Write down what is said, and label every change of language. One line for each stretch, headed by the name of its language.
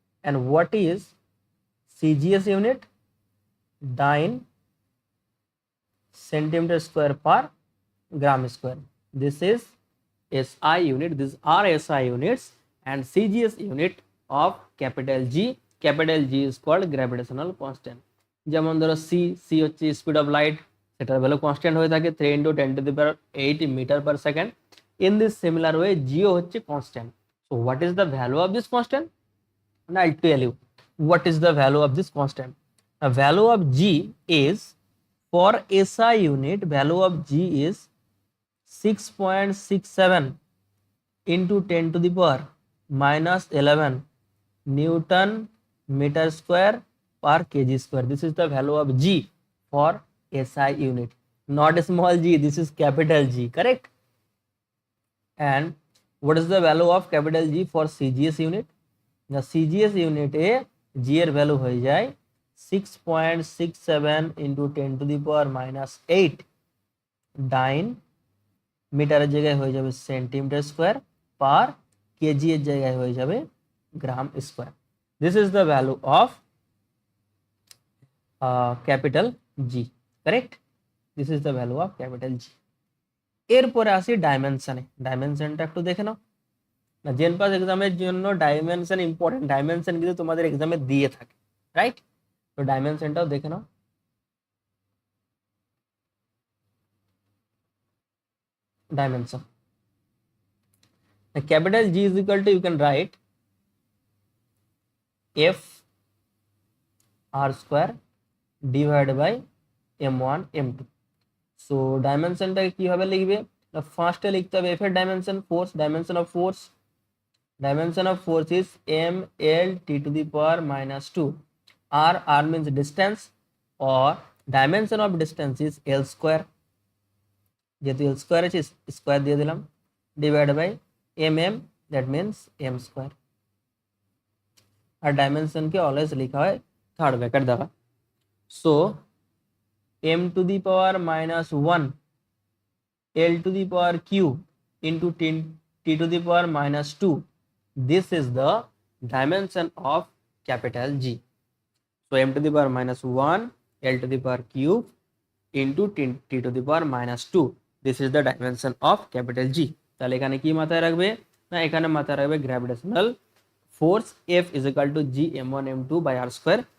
English: And what is CGS unit? Dyne centimeter square per gram square. This is SI unit, these are SI units, and CGS unit of capital G. Capital G is called gravitational constant.
Bangla: যেমন ধরো c হচ্ছে speed of light, সেটার value constant হয়ে থাকে 3 × 10⁸ metre per second.
English: In this similar way জিও হচ্ছে constant. So what is the value of this constant? I tell you what is the value of this constant. The value of G is, for SI unit, value of G is 6.67 into 10 to the power minus 11 Newton meter square per kg square. This is the value of G for SI unit, not small g, this is capital G, correct? And what is the value of capital G for CGS unit?
Bangla: The CGS unit A G এর value হয়ে যায় 6.67
English: into 10 to the power minus 8
Bangla: ডাইন মিটারের জায়গায় হয়ে যাবে centimetre square, পার KG এর জায়গায় হয়ে যাবে গ্রাম square.
English: This is the value of capital G, correct? This is the value of capital G.
Bangla: এরপরে আসি ডাইমেনশনে। ডাইমেনশনটা একটু দেখে নাও না, জেনপাস এক্সামের জন্য ডাইমেনশন ইম্পর্টেন্ট, ডাইমেনশন কিন্তু তোমাদের এক্সামে দিয়ে থাকে, রাইট? তো ডাইমেনশনটাও দেখে নাও।
English: Dimension. The capital G is equal to, you can write F r square divided by m1 m2.
Bangla: So ডাইমেনশনটাকে কিভাবে লিখবে? ফার্স্টে লিখতে হবে f এর dimension, force, dimension of force.
English: Dimension of force is m l t to the power minus 2 r means distance or dimension of distance is l square,
Bangla: যেহেতু l square আছে square দিয়ে দিলাম,
English: divide by mm, that means m square,
Bangla: আর dimension K always লেখা হয় third bracket দ্বারা।
English: So m to the power minus 1 l to the power q into t to the power minus 2, this is the dimension of capital G. So m to the power minus 1 l to the power cube into t to the power minus 2, this is the dimension of capital G.
Bangla: তাহলে এখানে কি মাথায় রাখবে না, এখানে মাথায় রাখবে gravitational force
English: F is equal to G m1 m2 by r square।